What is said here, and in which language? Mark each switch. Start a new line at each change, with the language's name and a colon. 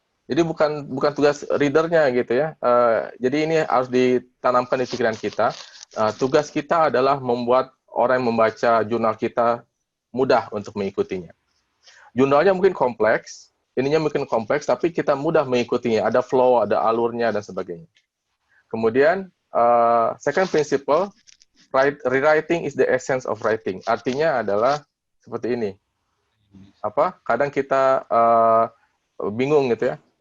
Indonesian: Jadi bukan tugas readernya gitu ya. Jadi ini harus ditanamkan di pikiran kita. Tugas kita adalah membuat orang yang membaca jurnal kita mudah untuk mengikutinya. Jurnalnya mungkin kompleks, ininya mungkin kompleks, tapi kita mudah mengikutinya. Ada flow, ada alurnya, dan sebagainya. Kemudian,
English: second principle, rewriting is the essence of writing.
Indonesian: Artinya adalah seperti ini. Kadang kita bingung gitu ya.